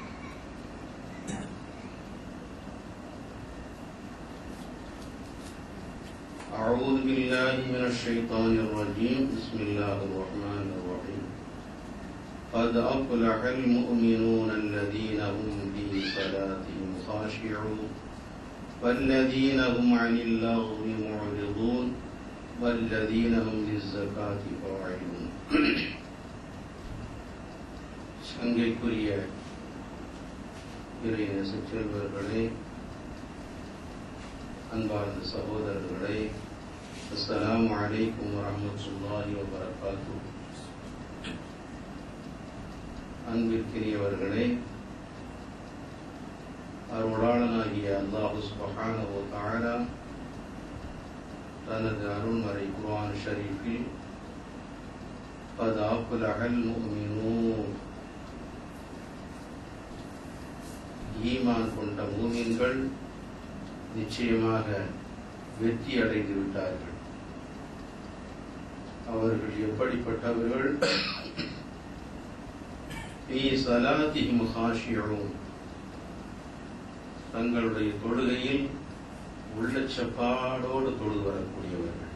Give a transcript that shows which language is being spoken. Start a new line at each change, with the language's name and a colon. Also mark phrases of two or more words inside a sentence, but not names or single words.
Arabic: أعوذ بالله من الشيطان الرجيم بسم الله الرحمن الرحيم قد أفلح المؤمنون الذين هم في صلاتهم خاشعون والذين هم عن اللغو معرضون والذين هم للزكاة فاعلون.
Tamil: சங்கைக்குரிய இறைநேச செல்வர்களே, அன்பார்ந்த சகோதரர்களே,
Arabic: السلام عليكم ورحمة الله وبركاته.
Tamil: அன்பிற்கினியவர்களே, அருளாளனாகிய அல்லாஹ்
Arabic: سبحانه وتعالى
Tamil: தனது அருள்மறை குர்ஆன் ஷரீஃபில்
Arabic: قد أفلح المؤمنون
Tamil: ஈமான் கொண்ட மூமின்கள் நிச்சயமாக வெற்றி அடைந்து விட்டார்கள். அவர்கள் எப்படிப்பட்டவர்கள்?
Arabic: في صلاتهم خاشعون,
Tamil: தங்களுடைய தொழுகையில் உள்ளச்சப்பாடோடு தொழுது வரக்கூடியவர்கள்.